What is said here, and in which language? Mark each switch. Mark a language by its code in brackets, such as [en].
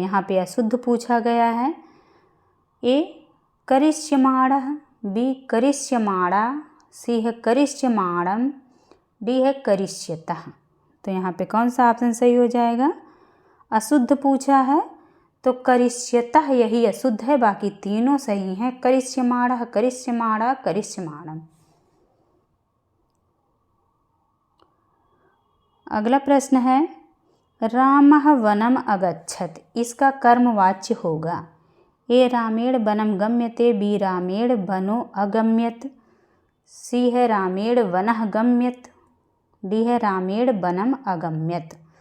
[hi] यहाँ पे अशुद्ध पूछा गया है। ए करिष्यमाणः, बी करिष्यमाणा, सी है करिष्यमाणम, डी है करिष्यतः। तो यहाँ पे कौन सा ऑप्शन सही हो जाएगा? अशुद्ध पूछा है तो करिष्यतः यही अशुद्ध है, बाकी तीनों सही हैं। [sa] करिष्यमाणः, करिष्यमाणा, करिष्यमाणम। [hi] अगला प्रश्न है, [sa] रामः वनम अगच्छत, [hi] इसका कर्मवाच्य होगा। [sa] ए रामेण वनम गम्यते, बी रामेण वनो अगम्यत, सी है रामेण वनः गम्यत, डी है रामेण वनम अगम्यत।